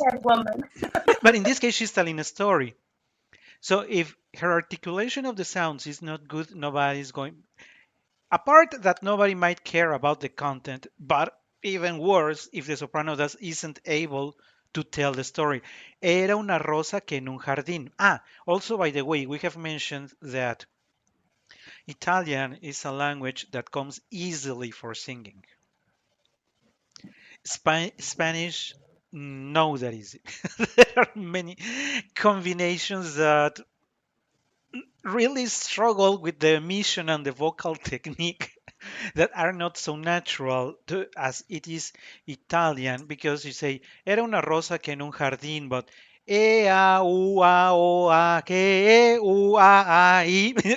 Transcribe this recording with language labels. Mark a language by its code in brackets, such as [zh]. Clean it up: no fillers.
[en] ahead, woman. but in this case, she's telling a story. So if her articulation of the sounds is not good, nobody's going. Apart that nobody might care about the content, but even worse if the soprano does isn't able to tell the story. [es] Era una rosa que en un jardín. [en] Also by the way, we have mentioned that Italian is a language that comes easily for singing. Spanish, no, that easy. There are many combinations that really struggle with the emission and the vocal technique that are not so natural as it is Italian because you say [es] era una rosa que en un jardín, [en] but e a u a o a que e u a I.